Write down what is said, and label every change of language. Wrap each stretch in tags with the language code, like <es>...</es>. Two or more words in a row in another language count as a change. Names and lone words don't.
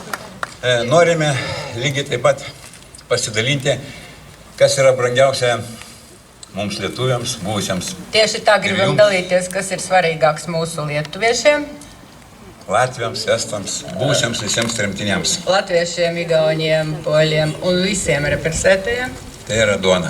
<lt>Norime lygiai taip pat pasidalinti, kas yra brangiausia mums lietuviams, buvusiems.</lt> <lv>Tieši tā gribam dalīties, kas ir svarīgāks mūsu lietuviešiem.</lv> <lt>Latviams, estams, buvusiems visiems tremtiniams.</lt> <lv>Latviešiem, igauniem, poļiem un visiem represētajiem.</lv> <lt>Tai yra duona.</lt>